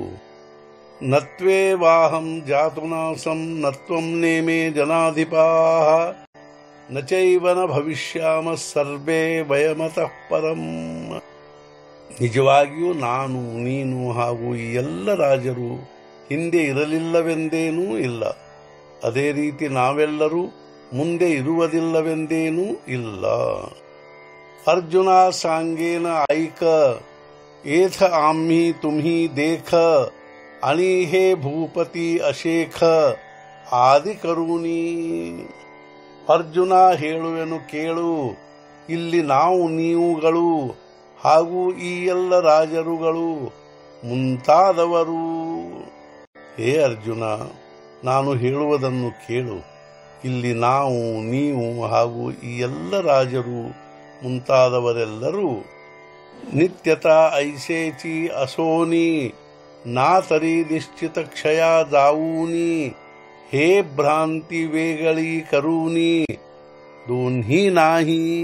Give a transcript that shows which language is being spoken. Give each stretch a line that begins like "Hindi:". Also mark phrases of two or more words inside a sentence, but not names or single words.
Sanskrit: नत्वे वाहं जातुनासं नत्वं नेमे जनाधिपाः नचैवन भविष्याम सर्वे वयमतः परं।
Kannada: ನಿಜವಾಗಿಯೂ ನಾನು, ನೀನು ಹಾಗೂ ಈ ಎಲ್ಲ ರಾಜರು ಹಿಂದೆ ಇರಲಿಲ್ಲವೆಂದೇನೂ ಇಲ್ಲ, ಅದೇ ರೀತಿ ನಾವೆಲ್ಲರೂ ಮುಂದೆ ಇರುವುದಿಲ್ಲವೆಂದೇನೂ ಇಲ್ಲ।
Marathi: अर्जुन सांगेन ऐक एथ आम्ही तुम्ही देख आणि हे भूपती अशेख आदि करूनी।
Kannada: ಅರ್ಜುನ ಹೇಳುವೆನು ಕೇಳು, ಇಲ್ಲಿ ನಾವು ನೀವುಗಳು ಹಾಗೂ ಈ ಎಲ್ಲ ರಾಜರುಗಳು ಮುಂತಾದವರು। ಹೇ ಅರ್ಜುನ, ನಾನು ಹೇಳುವುದನ್ನು ಕೇಳು, ಇಲ್ಲಿ ನಾವು ನೀವು ಹಾಗೂ ಈ ಎಲ್ಲ ರಾಜರು ಮುಂತಾದವರೆಲ್ಲರೂ
Marathi: नित्यता ऐसेचि असोनि ना तरी निश्चित क्षय जावूनि हे भ्रांति वेगळी करूनि दोन्ही नाही।